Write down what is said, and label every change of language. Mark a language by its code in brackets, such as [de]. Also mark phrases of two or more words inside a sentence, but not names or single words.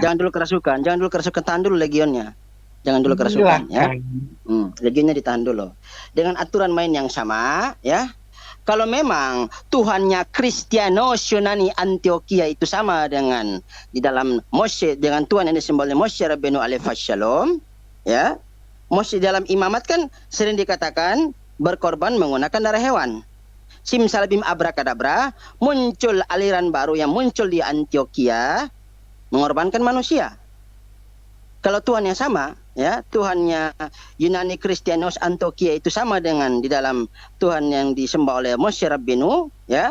[id] jangan dulu kerasukan, tahan dulu legionnya. Jangan dulu kerasukan, ya. Legionnya ditahan dulu. Dengan aturan main yang sama, ya. Kalau memang Tuhannya Kristianos Yunani Antioquia itu sama dengan di dalam Moshe, dengan Tuhan yang disembah oleh Moshe Rabbeinu [ar] عليه السلام, [id] ya. Moshe dalam imamat kan sering dikatakan berkorban menggunakan darah hewan. Simsalabim abrakadabra, muncul aliran baru yang muncul di Antioquia, mengorbankan manusia. Kalau Tuhannya sama, ya, Tuhannya Yunani Kristianos Antioquia itu sama dengan di dalam Tuhan yang disembah oleh Moshe Rabbeinu, ya.